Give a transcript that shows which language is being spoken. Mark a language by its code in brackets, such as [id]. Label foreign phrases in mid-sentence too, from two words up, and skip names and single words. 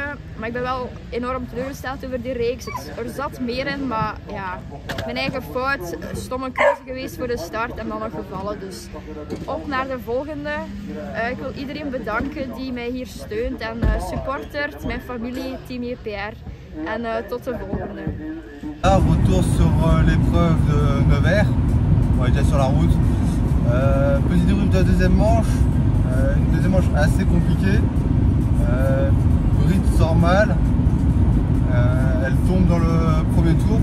[nl] Maar ik ben wel enorm teleurgesteld over die reeks. Er zat meer in, maar ja, mijn eigen fout, stomme keuze geweest voor de start en dan nog gevallen. Dus op naar de volgende. Ik wil iedereen bedanken die mij hier steunt en supportert, mijn familie, Team JPR. En tot de volgende. [fr] Retour sur l'épreuve de Nevers. On était sur la route. Petit débrief de la deuxième manche. Une deuxième manche assez compliquée. Brit sort mal. Elle tombe dans le premier tour.